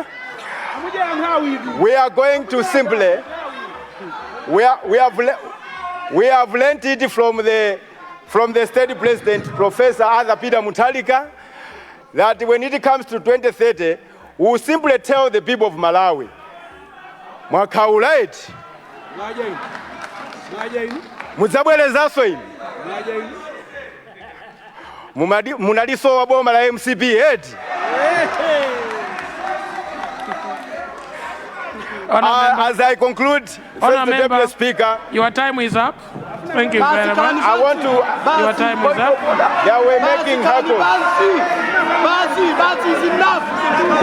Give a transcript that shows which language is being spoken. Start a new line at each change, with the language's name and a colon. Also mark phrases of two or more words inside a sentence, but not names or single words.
English: We are going to simply, we have learned it from the state president, Professor Arthur Peter Mutharika, that when it comes to 2030, we will simply tell the people of Malawi,
Nyanja: mwakaula eti, muzabwelezaso inu, munalisowa boma la MCP eti.
English: As I conclude, First Deputy Speaker, your time is up. Thank you very much. I want to. Your time is up. They were making happen. Basi is enough.